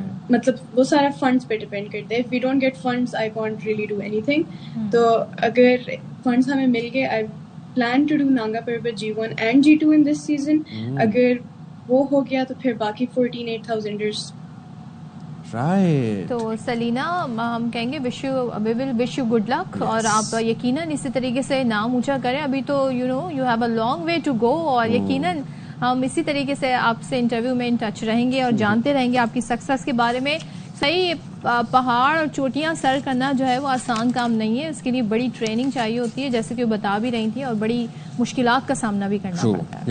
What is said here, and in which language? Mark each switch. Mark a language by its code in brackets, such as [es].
[ur] مطلب وہ سارا فنڈس پہ ڈپینڈ کرتے ہیں. [en] If we don't get funds I can't really do anything. [ur] تو اگر فنڈس ہمیں مل گئے, [en] I plan to do Nanga Parbat G1 and G2 in this season. [ur] اگر وہ ہو گیا تو پھر باقی 14 8000ers. [en] Right. [ur] تو سلینا ہم کہیں گے [en] we will wish you good luck. [ur] اور آپ یقیناً اسی طریقے سے نام اونچا کریں. ابھی تو [en] you have a long way to go, [ur] اور یقیناً ہم اسی طریقے سے آپ سے انٹرویو میں ان ٹچ رہیں گے اور جانتے رہیں گے آپ کی سکسیس کے بارے میں. صحیح پہاڑ اور چوٹیاں سر کرنا جو ہے وہ آسان کام نہیں ہے, اس کے لیے بڑی ٹریننگ چاہیے ہوتی ہے, جیسے کہ وہ بتا بھی رہی تھی, اور بڑی مشکلات کا سامنا بھی کرنا پڑتا ہے.